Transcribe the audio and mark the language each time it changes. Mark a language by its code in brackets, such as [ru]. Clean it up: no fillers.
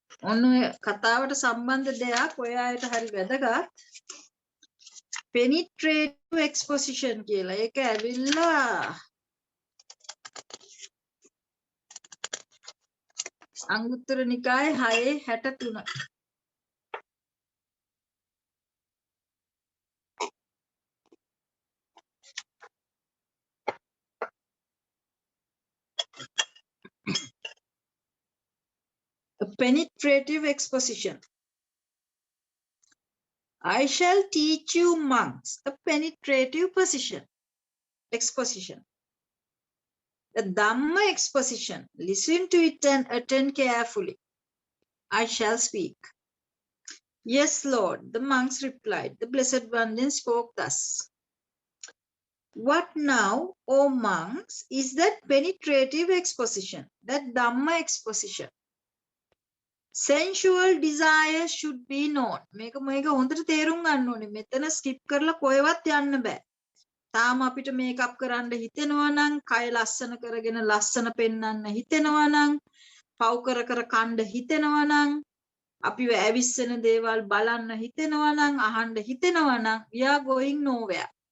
[si] ඔන්න ඔය කතාවට සම්බන්ධ දෙයක් ඔය අයට හරි වැදගත්. penetrative exposition කියලා. ඒක ඇවිල්ලා අංගුත්තර නිකායේ 6:63. [en] A penetrative exposition. I shall teach you monks a penetrative exposition. The Dhamma exposition. Listen to it and attend carefully. I shall speak. Yes, Lord, the monks replied. The Blessed One then spoke thus. What now, O monks, is that penetrative exposition, that Dhamma exposition? Sensual desire should be known. [si] මේක හොඳට තේරුම් ගන්න ඕනේ. මෙතන skip කරලා කොහෙවත් යන්න බෑ. තාම අපිට මේකප් කරන්න හිතෙනවා නම්, කය ලස්සන කරගෙන ලස්සන පෙන්වන්න හිතෙනවා නම්, පව් කර කර කණ්ඩ හිතෙනවා නම්, අපිව ඇවිස්සෙන දේවල් බලන්න හිතෙනවා නම්, අහන්න හිතෙනවා නම්, [en] we are going nowhere.